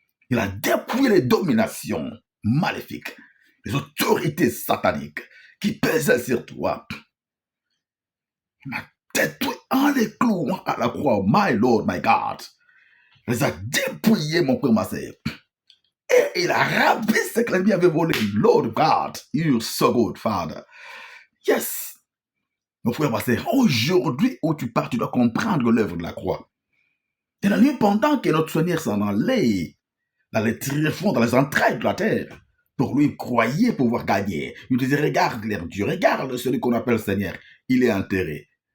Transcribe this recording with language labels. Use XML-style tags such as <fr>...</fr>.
<fr>Il a dépouillé les dominations maléfiques, les autorités sataniques qui pesaient sur toi. Il a détruit en les clouant à la croix,</fr> <en>my Lord, my God.</en> <fr>Il les a dépouillés, mon frère, ma sœur. Et il a ravi ce que l'ennemi avait volé.</fr> <en>Lord God, you're so good, Father. Yes.</en> <fr>Mon frère, ma sœur, aujourd'hui où tu pars, tu dois comprendre l'œuvre de la croix. Et la nuit, pendant que notre Seigneur s'en allait, dans les tréfonds, dans les entrailles de la terre, pour lui croyait pouvoir gagner. Il disait, regarde l'air Dieu, regarde celui qu'on appelle Seigneur, il est enterré.</fr>